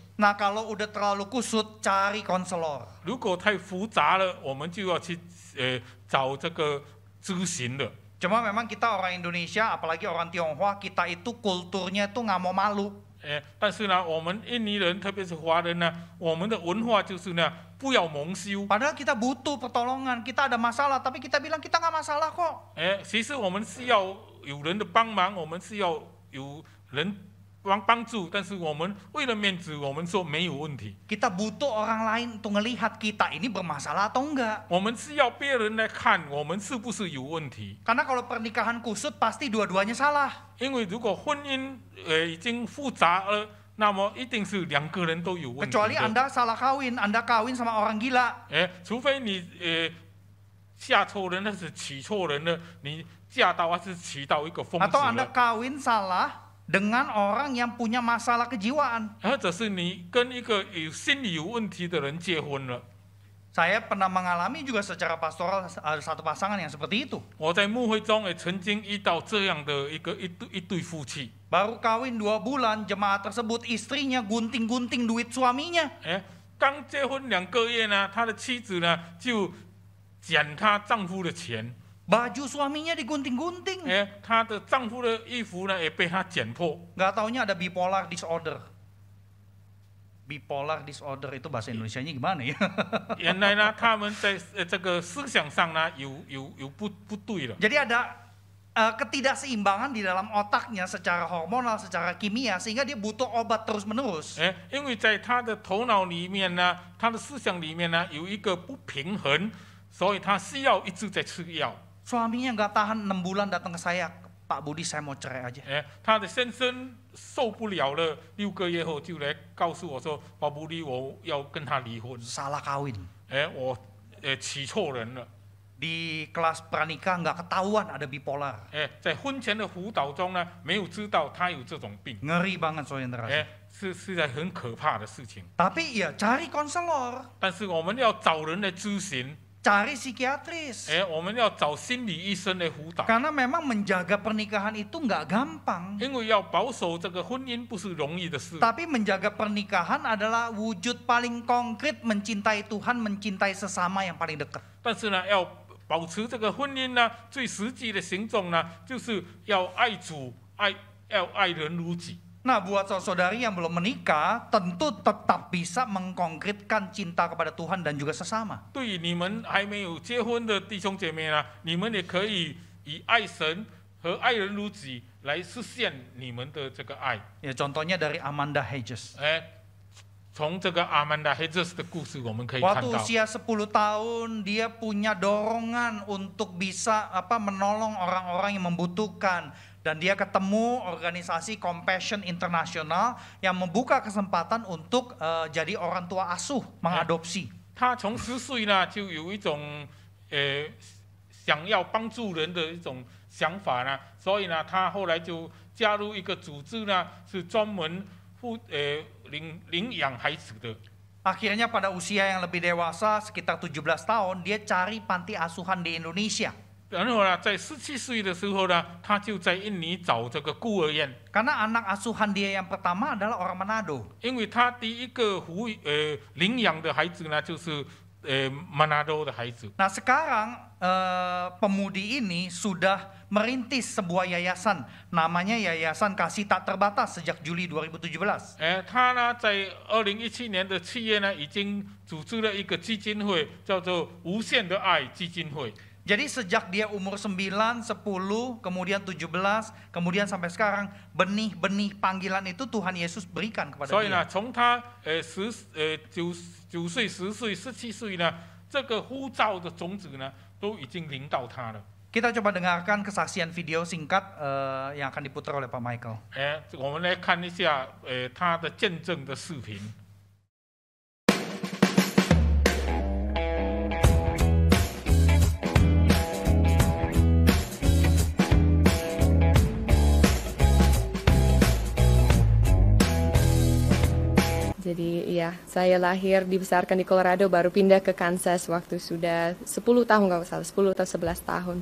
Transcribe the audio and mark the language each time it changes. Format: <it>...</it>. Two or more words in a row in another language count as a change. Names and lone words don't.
<id>Nah, kalau udah terlalu kusut, cari konselor.</id> <zh>如果太复杂了，我们就要去找这个咨询的。</zh> <id>Cuma memang kita orang Indonesia, apalagi orang Tionghoa, kita itu kulturnya itu nggak mau malu.</id> <zh>但是呢，我们印尼人，特别是华人呢，我们的文化就是呢，不要蒙羞。</zh> <id>Padahal kita butuh pertolongan, kita ada masalah, tapi kita bilang kita nggak masalah kok.</id> <zh>其实我们是要有人的帮忙，我们是要有人帮助，但是我们为了面子，我们说没有问题。</zh> <id>Kita butuh orang lain untuk ngelihat kita ini bermasalah atau enggak.</id> <zh>我们是要别人来看我们是不是有问题。</zh> <id>Karena kalau pernikahan kusut pasti dua-duanya salah.</id> <zh>因为如果婚姻已经复杂了，那么一定是两个人都有问题</zh> <id>Kecuali</id> <zh>的。</zh> <id>Anda salah kawin, Anda kawin sama orang gila.</id> <zh>除非你嫁错人，那是娶错人了，你嫁到还是娶到一个疯子</zh> <id>Atau Anda</id> <zh>了，</zh> <id>kawin salah dengan orang yang punya masalah kejiwaan.</id> <zh>或者是你跟一个心理有问题的人结婚了。</zh> <id>Saya pernah mengalami juga secara pastoral ada satu pasangan yang seperti itu.</id> <zh>我在牧会中也曾经遇到这样的一对夫妻，</zh> <id>Baru kawin 2 bulan, jemaat tersebut istrinya gunting-gunting duit suaminya.</id> <zh>刚结婚2个月呢，他的妻子呢就捡她丈夫的钱，</zh> <id>Baju suaminya digunting-gunting.</id> <zh>她的丈夫的衣服呢也被她剪破。</zh> <id>Nggak taunya ada</id> <en>bipolar disorder. Bipolar disorder</en> <id>itu bahasa Indonesianya gimana ya?</id> <zh>原来呢，他们在这个思想上呢有不对了。</zh> <id>Jadi ada ketidakseimbangan di dalam otaknya secara hormonal, secara kimia, sehingga dia butuh obat terus-menerus.</id> <zh>因为在他的头脑里面呢，他的思想里面呢有一个不平衡，所以他需要一直在吃药。</zh> <id>Suaminya nggak tahan 6 bulan datang ke saya, Pak Budi saya mau cerai aja.</id> <zh>他的先生受不了了，6个月后就来告诉我说：“宝布利，我要跟他离婚。</zh> <id>Salah kawin.</id> <zh>我娶错人了。</zh> <id>Di kelas pranikah nggak ketahuan ada bipolar.</id> <zh>在婚前的辅导中呢，没有知道他有这种病。</zh> <id>Ngeri banget saudara.</id> <zh>是在很可怕的事情。</zh> <id>Tapi ya cari konselor,</id> <zh>但是我们要找人来咨询，</zh> <id>cari psikiatris.</id> <zh>我们要找心理医生来辅导。</zh> <id>Karena memang menjaga pernikahan itu nggak gampang.</id> <zh>因为要保守这个婚姻不是容易的事。</zh> <id>Tapi menjaga pernikahan adalah wujud paling konkret mencintai Tuhan, mencintai sesama yang paling dekat.</id> <zh>但是呢，要保持这个婚姻呢，最实际的行动呢，就是要爱主，要爱人如己。</zh> <id>Nah, buat saudari yang belum menikah, tentu tetap bisa mengkonkretkan cinta kepada Tuhan dan juga sesama.</id> <zh>对于你们还没有结婚的弟兄姐妹呢，你们也可以以爱神和爱人如己来实现你们的这个爱。</zh> <id>Ya, contohnya dari Amanda Hedges.</id> <zh>从这个阿曼达·黑泽斯的故事，我们可以看</zh> <id>Waktu</id> <zh>到，</zh> <id>usia 10 tahun, dia punya dorongan untuk bisa menolong orang-orang yang membutuhkan. Dan dia ketemu organisasi Compassion International yang membuka kesempatan untuk jadi orang tua asuh, mengadopsi.</id> <zh>他从10岁呢就有一种想要帮助人的一种想法呢，所以呢，他后来就加入一个组织呢，是专门领养孩子的。</zh> <id>Akhirnya pada usia yang lebih dewasa, sekitar 17 tahun, dia cari panti asuhan di Indonesia.</id> <zh>然后呢，在17岁的时候呢，他就在印尼找这个孤儿院，</zh> <id>Karena anak asuhan dia yang pertama adalah orang Manado.</id> <zh>因为他第一个领养的孩子呢，就是Manado 的孩子。</zh> <id>Nah sekarang pemudi ini sudah merintis sebuah yayasan, namanya Yayasan Kasih Tak Terbatas sejak Juli 2017.</id> <zh>他呢在2017年的7月呢，已经组织了一个基金会，叫做无限的爱基金会。</zh> <id>Jadi sejak dia umur 9, 10, kemudian 17, kemudian sampai sekarang, benih-benih panggilan itu Tuhan Yesus berikan kepada</id> <zh>所以呢，</zh> <id>dia.</id> <zh>从他9岁、10岁、17岁呢，这个呼召的种子呢，都已经临到他了。</zh> <id>Kita coba dengarkan kesaksian video singkat yang akan diputar oleh Pak Michael.</id> <zh>我们来看一下他的见证的视频。</zh> <id>Jadi ya, saya lahir dibesarkan di Colorado, baru pindah ke Kansas waktu sudah 10 tahun nggak salah, 10 atau 11 tahun.</id>